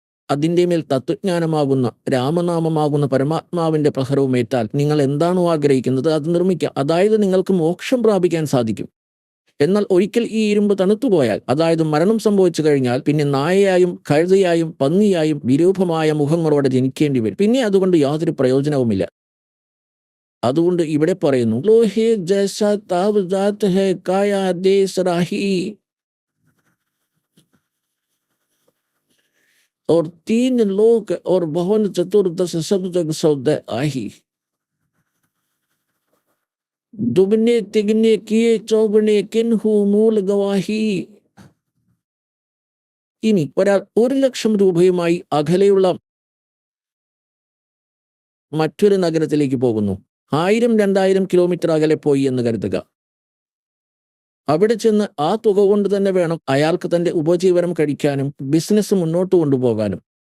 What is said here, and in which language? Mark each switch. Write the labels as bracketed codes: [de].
[ml] അതിൻ്റെ മേൽ തത്വജ്ഞാനമാകുന്ന, രാമനാമമാകുന്ന പരമാത്മാവിൻ്റെ പ്രഹരവും ഏറ്റാൽ നിങ്ങൾ എന്താണോ ആഗ്രഹിക്കുന്നത് അത് നിർമ്മിക്കാം. അതായത് നിങ്ങൾക്ക് മോക്ഷം പ്രാപിക്കാൻ സാധിക്കും. എന്നാൽ ഒരിക്കൽ ഈ ഇരുമ്പ് തണുത്തുപോയാൽ, അതായത് മരണം സംഭവിച്ചു കഴിഞ്ഞാൽ, പിന്നെ നായയായും കഴുതയായും പന്നിയായും വിരൂപമായ മുഖങ്ങളോടെ ജനിക്കേണ്ടി വരും. പിന്നെ അതുകൊണ്ട് യാതൊരു പ്രയോജനവുമില്ല. അതുകൊണ്ട് ഇവിടെ പറയുന്നു, [hi] ലോഹേ ജൈസാ താവ് ജാത് ഹൈ കായാ ദേശ് രാഹി और 3 लोक और भवन चतुर्दश सब जग सौदे आही, दुगने तिगने किए चौगने किन्हु मूल गवाही. [ml] ഇനി ഒരാൾ 1,00,000 രൂപയുമായി അകലെയുള്ള മറ്റൊരു നഗരത്തിലേക്ക് പോകുന്നു. 1000-2000 കിലോമീറ്റർ അകലെ പോയി എന്ന് കരുതുക. അവിടെ ചെന്ന് ആ തുക കൊണ്ട് തന്നെ വേണം അയാൾക്ക് തൻ്റെ ഉപജീവനം കഴിക്കാനും ബിസിനസ് മുന്നോട്ട് കൊണ്ടുപോകാനും.